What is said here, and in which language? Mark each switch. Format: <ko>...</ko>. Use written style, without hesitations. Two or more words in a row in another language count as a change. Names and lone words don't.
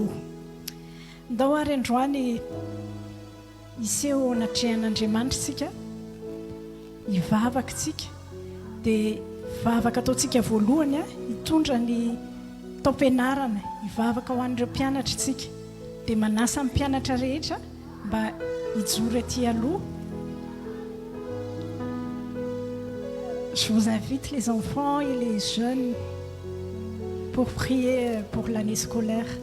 <mg>Ndao ary androany iseho anatrehan'Andriamanitra tsika hivavaka tsika dia vavaka ataontsika voalohany hitondra ny taom-pianarana hivavaka ho an'ireo mpianatra tsika dia manasa amin'ny mpianatra rehetra mba hijoro aty aloha.</mg> <fr>Je vous invite les enfants et les jeunes pour prier pour l'année scolaire.</fr>